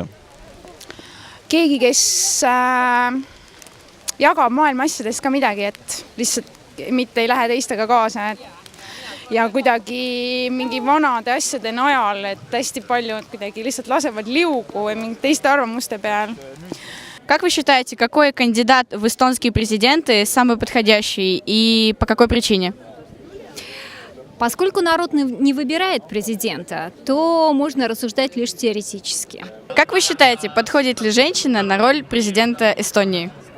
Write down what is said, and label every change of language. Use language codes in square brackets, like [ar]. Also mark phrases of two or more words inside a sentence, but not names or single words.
[et] Keegi, kes jagab maailma asjadest ka midagi, et lihtsalt mitte ei lähe teistega kaasa, ja kuidagi mingi vanade asjade najal, et hästi palju kuidagi lihtsalt lasevad liugu või mingi teiste arvamuste peal. [ru] Как вы считаете, какой кандидат в эстонские президенты самый подходящий и по какой причине? Поскольку народ не выбирает президента, то можно рассуждать лишь теоретически. Как вы считаете, подходит ли женщина на роль президента Эстонии?